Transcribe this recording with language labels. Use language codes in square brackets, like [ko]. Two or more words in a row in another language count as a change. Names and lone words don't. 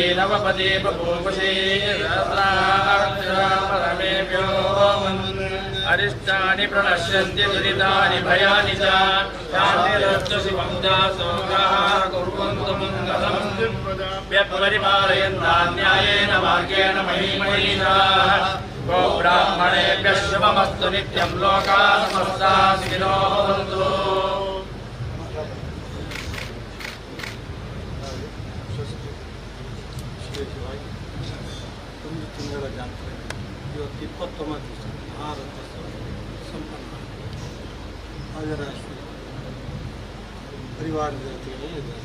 [sa] नवपदे बभूवुषे सहस्राक्षरमेभ्यो अरिष्टानि प्रणश्यन्ति दुरितानि भयानि च शान्तिरस्तु शिवं दासोगाः कुर्वन्तु मङ्गलम् व्यपरिपालयन्तान्यायेन मार्गेण महीमहीषाः गो ब्राह्मणेभ्यः शुभमस्तु नित्यं लोकाः समस्ताः सुखिनो भवन्तु। [kn] ತಿಂಗಳ ಜಾತ್ರೆ ಇವತ್ತು 29 ಸಂಪನ್ನ ರಾಜರಾಜೇಶ್ವರಿ ಪರಿವಾರ ದೇವತೆಗಳೆಲ್ಲ ಇದ್ದಾರೆ.